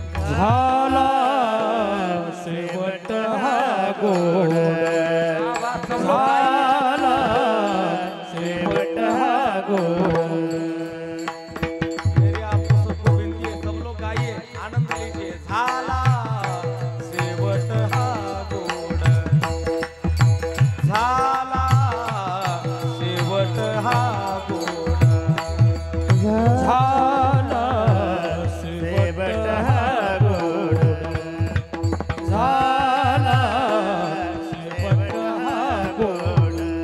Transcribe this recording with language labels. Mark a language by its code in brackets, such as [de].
[mr] झाला शेवट हा गोड, झाला शेवट हा गोड. [hi] मेरी आपको सबको विनती है, सब लोग गाइए, आनंद लीजिए. [mr] झाला शेवट हा गोड, झाला शेवट हा गोड, झाला शेवट हा गोड, झाला शेवट हा गोड.